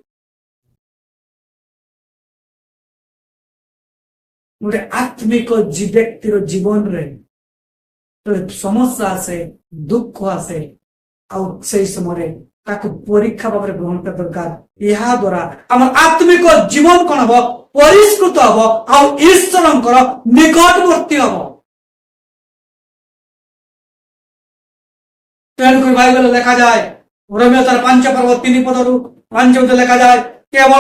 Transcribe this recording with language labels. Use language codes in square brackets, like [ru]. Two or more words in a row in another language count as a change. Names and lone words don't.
[or] ଗୋଟେ ଆତ୍ମିକ ବ୍ୟକ୍ତିର ଜୀବନ ରେ ସମସ୍ୟା ଆସେ ଦୁଃଖ ଆସେ ଆଉ ସେଇ ସମୟରେ ତାକୁ ପରୀକ୍ଷା ଭାବରେ ଗ୍ରହଣ କରିବା ଦରକାର ଏହା ଦ୍ୱାରା ଆମର ଆତ୍ମିକ ଜୀବନ କଣ ହବ ପରିଷ୍କୃତ ହବ ଆଉ ଈଶ୍ୱରଙ୍କର ନିକଟବର୍ତ୍ତୀ ହବ ତେଣୁକରି ବାଇବେଲ ଲେଖାଯାଏ ରୋମିଓ ତାର 5 ପର୍ବ 3 ପଦରୁ 5 ଲେଖାଯାଏ କେବଳ